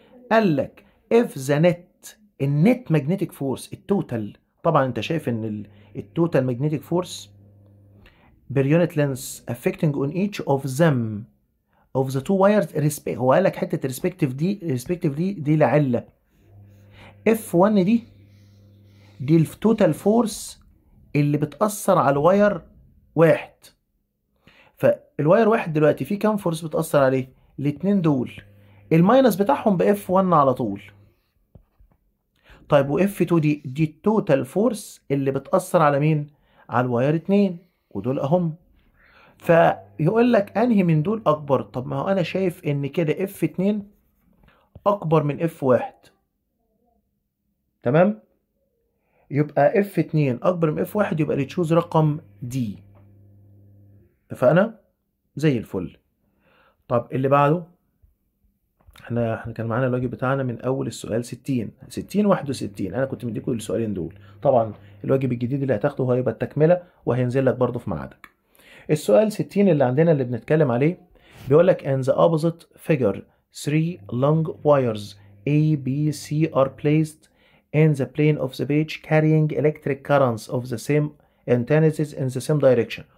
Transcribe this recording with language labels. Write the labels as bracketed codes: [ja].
[ar] قال لك [en] if the net [ar] النت ماجنتيك فورس التوتال. طبعا انت شايف ان التوتال ماجنتيك فورس [en] per unit length affecting on each of them of the two wires respect. [ar] هو قال لك حته respective دي لعله. F1 دي التوتال فورس اللي بتأثر على الواير واحد. فالواير واحد دلوقتي في كام فورس بتأثر عليه؟ الاتنين دول. الماينس بتاعهم ب F1 على طول. طيب و F2 دي التوتال فورس اللي بتأثر على مين؟ على الواير اتنين، ودول اهم. فيقول لك انهي من دول اكبر؟ طب ما هو انا شايف ان كده F2 اكبر من F1. تمام؟ يبقى F2 اكبر من F1، يبقى تشوز رقم دي. اتفقنا؟ زي الفل. طب اللي بعده، احنا كان معانا الواجب بتاعنا من اول السؤال 60 61. انا كنت مديكم السؤالين دول. طبعا الواجب الجديد اللي هتاخده هيبقى التكمله، وهينزل لك برضه في ميعادك. السؤال 60 اللي عندنا اللي بنتكلم عليه بيقول لك [en] in the opposite figure 3 long wires A B C are placed in the plane of the page carrying electric currents of the same intensities in the same direction.